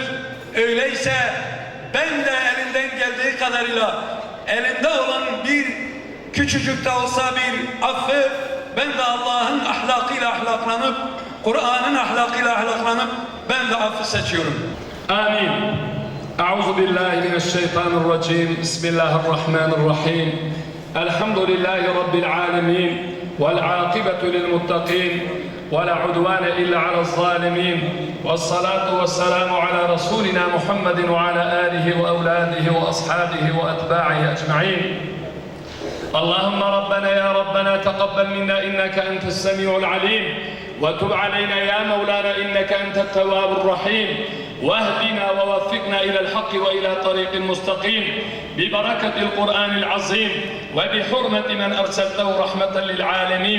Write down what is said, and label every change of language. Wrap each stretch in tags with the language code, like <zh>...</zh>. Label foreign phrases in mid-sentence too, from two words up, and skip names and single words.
<tr>Öyleyse ben de elinden geldiği kadarıyla elinde olan bir küçücük de olsa bir affı ben de Allah'ın ahlakıyla ahlaklanıp Kur'an'ın ahlakıyla ahlaklanıp ben de affı seçiyorum.</tr> <ar>آمين أعوذ بالله من الشيطان الرجيم. بسم الله الرحمن الرحيم الحمد لله رب العالمين. والعاقبة للمتقين. ولا عدوان إلا على الظالمين والصلاة والسلام على رسولنا محمد وعلى آله وأولاده وأصحابه وأتباعه أجمعين. اللهم ربنا يا ربنا تقبل منا إنك أنت السميع العليم وتب علينا يا مولانا إنك أنت التواب الرحيم واهدنا ووفقنا إلى الحق وإلى طريق مستقيم ببركة القرآن العظيم وبحرمة من أرسلته رحمة للعالمين.</ar>